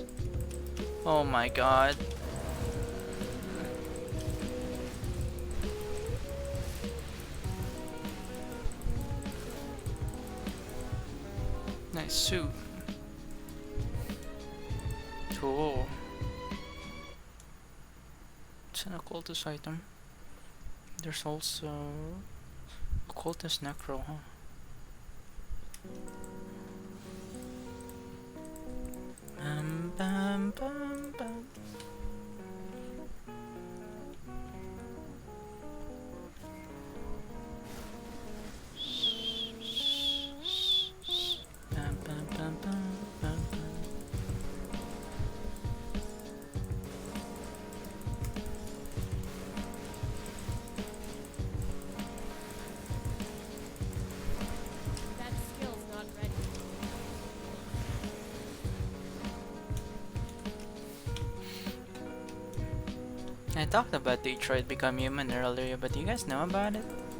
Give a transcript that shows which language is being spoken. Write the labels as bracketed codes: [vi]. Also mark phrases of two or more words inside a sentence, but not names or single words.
[en] Oh my god. Nice suit. Cool. It's an occultist item. There's also occultist necro, huh? Bam bam bam bam. Bam bam bam bam bam bam. That skill's not ready. I talked about Detroit Become Human earlier, but do you guys know about it?